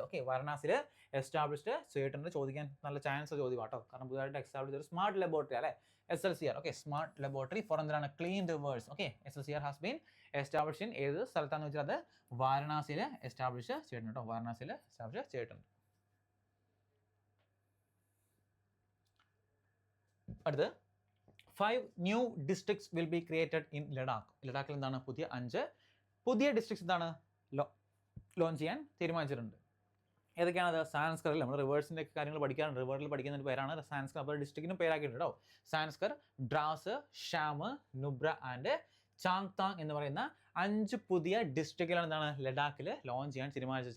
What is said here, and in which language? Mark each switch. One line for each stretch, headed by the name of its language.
Malayalam: Okay, വാരണാസിയിൽ established ചെയ്തിട്ടുണ്ട്. ചോദിക്കാൻ നല്ല ചാൻസ് ചോദ്യം കേട്ടോ, കാരണം പുതുതായിട്ട് എസ്റ്റാബ്ലിഷ് ചെയ്തൊരു സ്മാർട്ട് ലബോറട്ടറി അല്ലേ SLCR. Okay, smart laboratory four എന്താണ് clean reverse. Okay, SLCR has been establish in ഏത് സ്ഥലത്താണെന്ന് വെച്ചാൽ അത് വാരണാസിയിൽ എസ്റ്റാബ്ലിഷ് ചെയ്തിട്ടുണ്ട് കേട്ടോ. വാരണാസിയിൽ എസ്റ്റാബ്ലിഷ് ചെയ്തിട്ടുണ്ട്.
English: അടുത്ത്, 5 new districts will be created in Ladakh.
Malayalam: ലഡാക്കിൽ എന്താണ് 5 പുതിയ ഡിസ്ട്രിക്ട്സ് എന്താണ് ലോഞ്ച് ചെയ്യാൻ തീരുമാനിച്ചിട്ടുണ്ട്. ഏതൊക്കെയാണത്? സാൻസ്കറിൽ നമ്മൾ റിവേഴ്സിൻ്റെ കാര്യങ്ങൾ പഠിക്കാറുണ്ട്. റിവേറിൽ പഠിക്കുന്ന പേരാണ് സാൻസ്കർ. അപ്പോൾ ഡിസ്ട്രിക്റ്റിനും പേരാക്കിയിട്ടുണ്ട് കേട്ടോ. Zanskar, drawers, sham, Nubra and Changthang എന്ന് പറയുന്ന 5 പുതിയ ഡിസ്ട്രിക്റ്റുകളാണ് എന്താണ് ലഡാക്കിൽ ലോഞ്ച് ചെയ്യാൻ തീരുമാനിച്ചത്.